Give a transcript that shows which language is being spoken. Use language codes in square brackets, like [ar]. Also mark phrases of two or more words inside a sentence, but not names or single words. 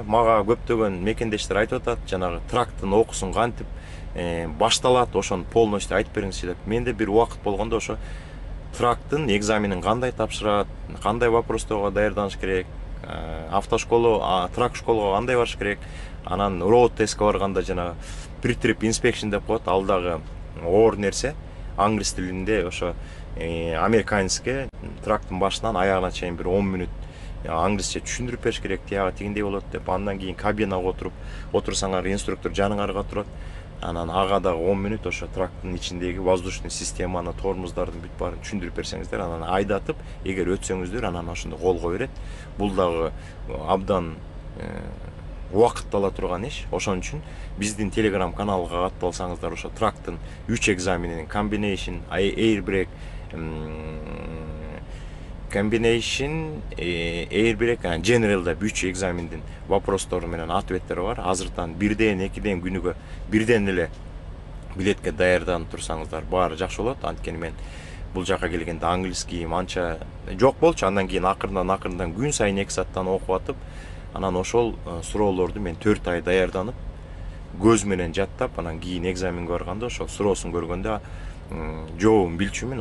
[ky] Мага көптөгөн мекендештер айтып атат, жанагы тракттын окуусун кантип башталат, ошону полностью айтып бериңизчи деп. Менде бир убакыт болгондо ошо тракттын экзаменин кандай тапшырат, кандай вопросторго даярданыш керек, автошколу, трак школуга кандай барыш керек, анан [en] road test [ky] барганда жана [en] pre-trip inspection [ky] деп коет, ал дагы оор нерсе. Англис тилинде ошо американецке трактын башынан аягына чейин бир 10 мүнөт англисче түшүндүрүп бериш керек, тияга тигиндей болот деп. Андан кийин кабинага отурсаңар, инструктор жаныңарга турат. Анан ага дагы 10 мүнөт ошо трактын ичиндеги [ru] воздушный системаны, [ky] тормоздордун бүт баарын түшүндүрүп берсеңиздер, анан айдатып, эгер өтсөңүздөр, анан ошондо колго берет. Бул дагы абдан убакытты ала турган иш. Ошон үчүн биздин Telegram каналга катталсаңыздар, ошо трактын 3 экзаменинин [en] combination, airbag, general [ky] да 3 экзамендин вопростору менен ответтери бар. Азыртан 1ден 2ден күнүгө бирден эле билетке даярданып турсаңыздар, баары жакшы болот. Анткени мен бул жака келгенде англискийим анча жок болчу. Андан кийин акырындан күн сайын 2 сааттан окуп атып, анан ошол суроолорду мен 4 ай даярданып, көз менен жаттап, анан кийин экзаменге барганда ошол суроосун көргөндө жообун билчүмүн.